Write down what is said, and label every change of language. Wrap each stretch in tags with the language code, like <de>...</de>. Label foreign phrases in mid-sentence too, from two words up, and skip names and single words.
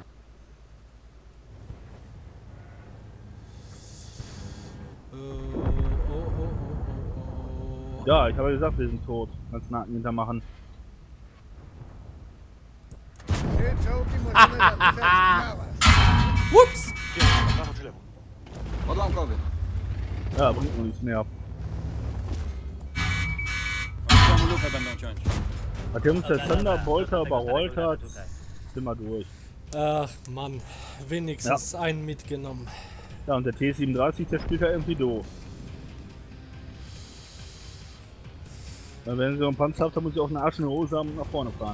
<de>Ja, ich habe gesagt, wir sind tot. Kannst du Nacken hintermachen. Ups!</de> <pl>Odłamkowy.</pl> <de>Ja, bringt noch nichts mehr.</de> <pl>Lufę będą ciąć.</pl> <de>Nachdem uns der Thunderbolter überrollt hat, sind wir durch. Ach Mann, wenigstens einen mitgenommen. Ja, und der T37, der spielt ja irgendwie doof. Weil wenn sie so einen Panzer habt, dann muss ich auch eine Arsch in der Hose haben und nach vorne fahren.</de>